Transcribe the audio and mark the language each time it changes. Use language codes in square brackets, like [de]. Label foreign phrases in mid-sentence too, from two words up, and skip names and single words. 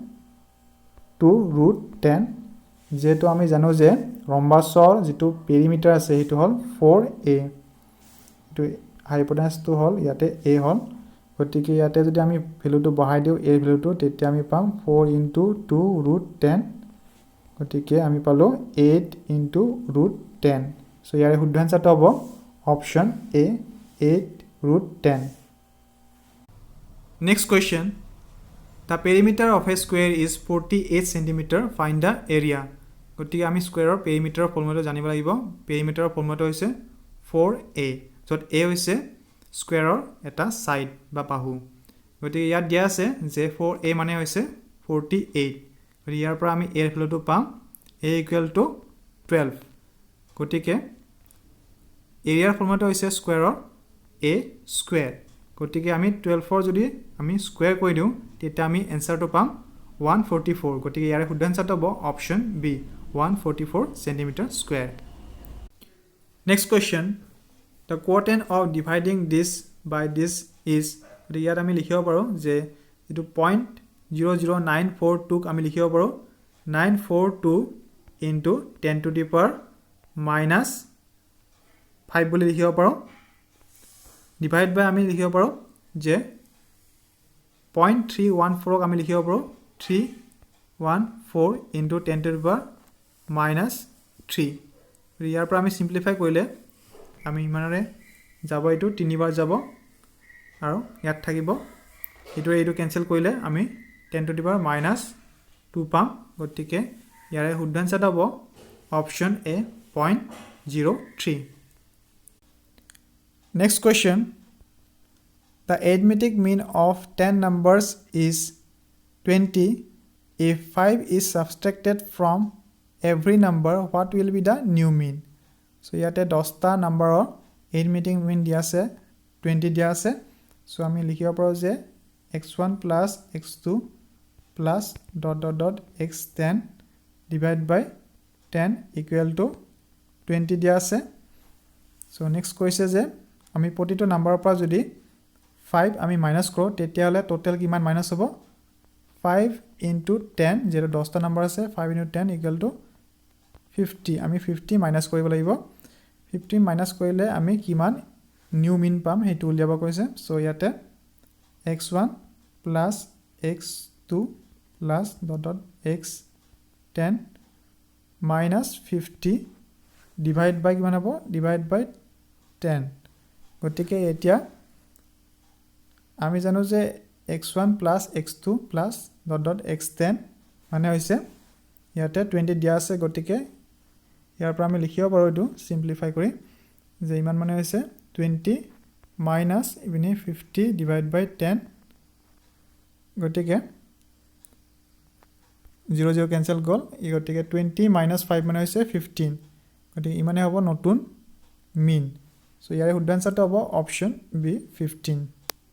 [as] 2√10 যেটো আমি জানো যে ৰম্বাছৰ যেটো পেৰিমিটাৰ আছে হেতু হল 4a এটো হাইপোটেনাসটো হল ইয়াতে a হল গতিকে ইয়াতে যদি আমি ভ্যালুটো বহাই দিও a ভ্যালুটো তেতিয়া আমি পাম 4 * 2√10 গতিকে আমি পালো 8 * √10 সো ইয়াৰে শুদ্ধ আনসাৰটো হ'ব [en] option a [as] 8√10 [en] Next question. The perimeter of a square is 48 cm. Find the area. [as] গতিকে আমি স্কয়াৰৰ পেৰিমিটাৰৰ ফৰ্মুলাটো জানিব লাগিব পেৰিমিটাৰৰ ফৰ্মুলাটো হৈছে 4a য'ত a হৈছে স্কয়াৰৰ এটা সাইড বা বাহু গতিকে ইয়াত দিয়া আছে যে 4a মানে হৈছে 48 গতিকে ইয়াৰ পৰা আমি a ৰ ভ্যালুটো পাম a = 12 গতিকে এৰিয়াৰ ফৰ্মুলাটো হৈছে স্কয়াৰৰ a স্কয়াৰ গতিকে আমি 12 ৰ যদি আমি স্কয়াৰ কৰি দিও তেতিয়া আমি এনসাৰটো পাম 144 গতিকে ইয়াৰ শুদ্ধ আনসাৰটো হ'ব [en] option B 144 centimeter square next question the quotient of dividing this by this is [as] ইয়াত আমি লিখিব পাৰো যে এটো 0.00942 ক আমি লিখিব পাৰো [en] 942 into 10 to the power minus 5 [as] বুলি লিখিব পাৰো [en] divide by [as] আমি লিখিব পাৰো যে 0.314 ক আমি লিখিব পাৰো [en] 314 into 10 to the power minus 3 [as] ইয়াৰ পৰা আমি সিম্পলিফাই কৰিলে আমি ইমানৰে যাব এটো 3 বাৰ যাব আৰু ইয়াত থাকিব এটো কেনসেল কৰিলে আমি [en] 10 to the power minus 2 [as] পাম গতিকে ইয়াৰে শুদ্ধ আনসাৰটো হ'ব [en] option A [as] 0.03 [en] Next question. The arithmetic mean of 10 numbers is 20. If 5 is subtracted from every number, what will be the new mean? [as] So, yate 10 ta number or [en] arithmetic mean [as] দিয়া আছে 20 দিয়া আছে. So, আমি লিখিব পাৰো যে [en] x1 plus x2 plus ... x10 divided by 10 equal to 20 [as] দিয়া আছে. [en] So, next question [as] je আমি প্ৰতিটো নাম্বাৰৰ পৰা যদি 5 আমি মাইনাস কৰো তেতিয়া হলে টোটাল কিমান মাইনাস হ'ব 5 into 10 যেটো 10 টা নাম্বাৰ আছে [en] 5 into 10 equal to 50 [as] আমি 50 মাইনাস কৰিব লাগিব 50 মাইনাস কৰিলে আমি কিমান [en] new mean [as] পাম হেতু উলিয়াব কৈছে সো ইয়াতে [en] x1 plus x2 plus ... x10 minus 50 divide by [as] কিমান হ'ব [en] divide by 10 [as] গতিকে এতিয়া আমি জানো যে [en] x1 plus x2 plus ... [as] x10 মানে হৈছে ইয়াতে 20 দিয়া আছে গতিকে ইয়াৰ পৰা আমি লিখিব পাৰো এটো সিম্পলিফাই কৰি যে ইমান মানে হৈছে 20 minus ইভিনে 50 [en] divide by 10 [as] গতিকে 0 0 ক্যান্সেল গল গতিকে 20 minus 5 মানে হৈছে 15 গতিকে ইমানে হ'ব নতুন মিন So, ইয়াৰে শুদ্ধ আনসাৰটো হ'ব [en] option B [as] 15